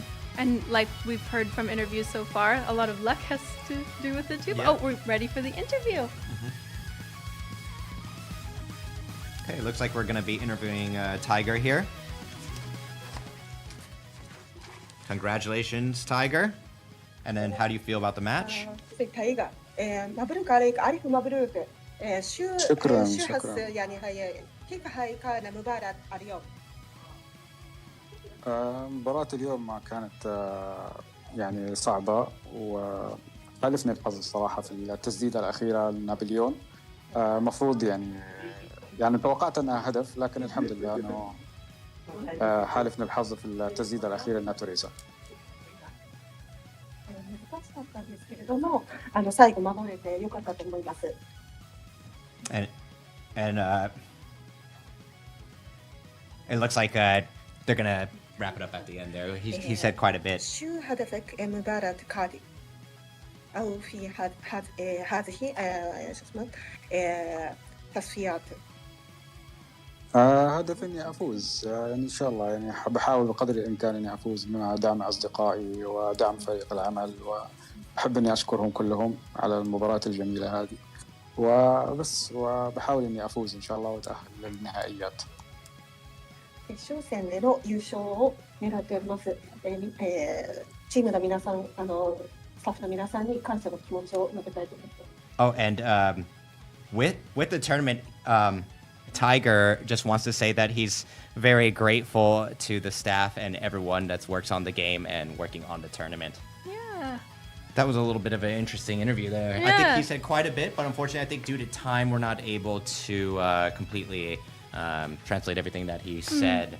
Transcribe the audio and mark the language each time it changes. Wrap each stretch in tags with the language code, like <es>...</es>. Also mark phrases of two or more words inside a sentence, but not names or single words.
<en>And like we've heard from interviews so far, a lot of luck has to do with it too. Yeah. Oh, we're ready for the interview. Okay, looks like we're going to be interviewing Tiger here. Congratulations, Tiger. And then how do you feel about the match?</en> <ar>تايجر مبروك عليك ألف مبروك شو شكراً. حس يعني هي كيف هاي كان مباراة اليوم؟ مباراة اليوم ما كانت يعني صعبة وخالفني الحظ الصراحة في التسديدة الأخيرة لنابليون. مفروض يعني توقعت أنها هدف لكن الحمد لله أنه حالفني الحظ في التسديدة الأخيرة لناتوريزا.</ar> <ja>難しかったんですけれども、最後守れてよかったと思います。</ja> <en>And it looks like they're going to wrap it up at the end there. He said quite a bit.</en> <ar>شو هدفك مباراة كادي؟ أو في هذه شو اسمه تصفيات؟ هدف إني أفوز يعني إن شاء الله يعني بحاول بقدر الإمكان إني أفوز مع دعم أصدقائي ودعم فريق العمل وأحب إني أشكرهم كلهم على المباراة الجميلة هذه وبس وبحاول إني أفوز إن شاء الله وأتأهل للنهائيات.</ar> <ja>決勝戦での優勝を狙っております。チームの皆さん、スタッフの皆さんに感謝の気持ちを述べたいと思います。</ja> <en>Oh, and with the tournament, Tiger just wants to say that he's very grateful to the staff and everyone that's works on the game and working on the tournament. Yeah. That was a little bit of an interesting interview there. Yeah. I think he said quite a bit, but unfortunately, I think due to time, we're not able to completely translate everything that he said.</en>